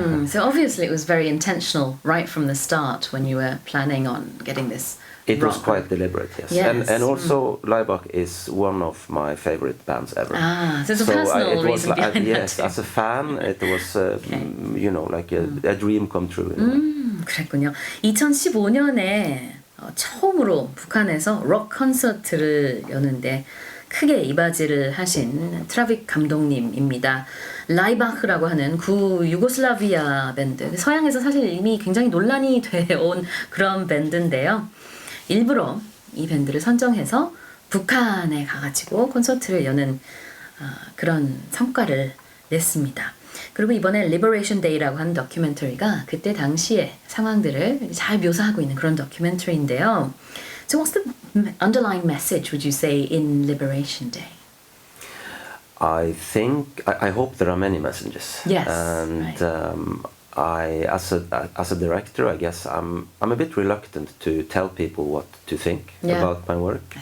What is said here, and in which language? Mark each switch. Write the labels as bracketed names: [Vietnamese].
[English] So obviously it was very intentional right from the start when you were planning on getting this. It was quite deliberate, yes. And also Laibach is one of my favorite bands ever. So it's a personal reason behind yes, as a fan, it was like a dream come true. [Korean] 그랬군요. 2015년에 처음으로 북한에서 록 콘서트를 여는데 크게 이바지를 하신 트라빅 감독님입니다. 라이바흐라고 하는 유고슬라비아 밴드, 서양에서 사실 이미 굉장히 논란이 되어온 그런 밴드인데요. 일부러 이 밴드를 선정해서 북한에 가가지고 콘서트를 여는 그런 성과를 냈습니다. 그리고 이번에 Liberation Day라고 하는 다큐멘터리가 그때 당시의 상황들을 잘 묘사하고 있는 그런 다큐멘터리인데요. [English] So what's the underlying message, would you say, in Liberation Day? I hope there are many messages. Yes, and right. as a director, I guess I'm a bit reluctant to tell people what to think about my work.